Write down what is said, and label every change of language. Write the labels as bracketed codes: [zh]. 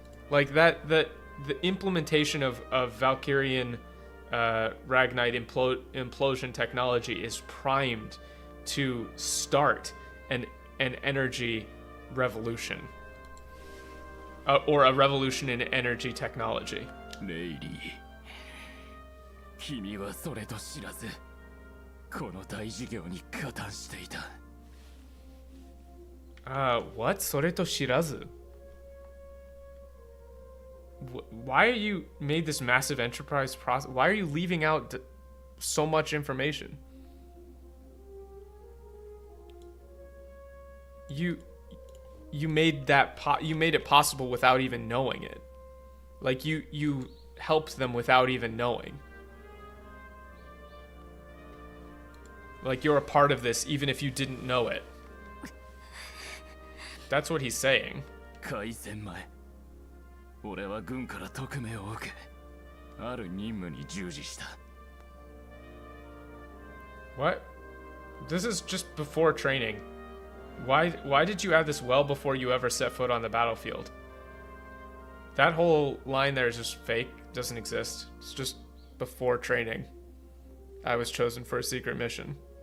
[en] Like that, the implementation of Valkyrian Ragnite implosion technology is primed to start an energy revolution. Or a revolution in energy technology. [ja] レイリー、君はそれと知らずこの大事業に加担していた。 [en] What? [ja] それと知らず? [en] Why are you made this massive enterprise process? Why are you leaving out so much information? You made you made it possible without even knowing it. Like you helped them without even knowing. Like you're a part of this even if you didn't know it. That's what he's saying. [ja] 開戦前、俺は軍から特命を受け、ある任務に従事した。 [en] What? This is just before training. Why did you add this well before you ever set foot on the battlefield? That whole line there is just fake, doesn't exist. It's just before training. I was chosen for a secret mission.